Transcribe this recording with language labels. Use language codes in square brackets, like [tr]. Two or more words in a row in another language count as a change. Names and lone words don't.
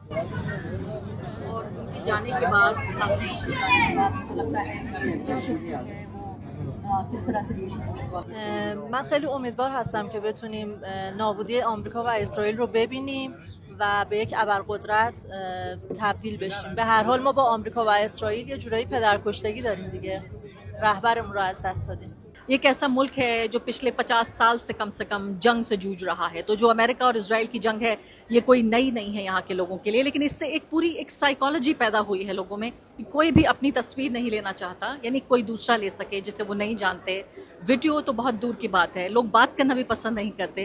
[fa] من خیلی امیدوار هستم که بتونیم نابودی آمریکا و اسرائیل رو ببینیم و به یک ابرقدرت تبدیل بشیم. به هر حال ما با آمریکا و اسرائیل یه جورایی پدرکشتگی داریم دیگه، رهبرمون رو از دست دادیم. [hi] ये एक ऐसा मुल्क है जो पिछले 50 साल से कम जंग से जूझ रहा है। तो जो अमेरिका और इजराइल की जंग है ये कोई नई नहीं है यहाँ के लोगों के लिए, लेकिन इससे एक पूरी एक साइकोलॉजी पैदा हुई है लोगों में कि कोई भी अपनी तस्वीर नहीं लेना चाहता, यानी कोई दूसरा ले सके जिसे वो नहीं जानते। वीडियो तो बहुत दूर की बात है, लोग बात करना भी पसंद नहीं करते।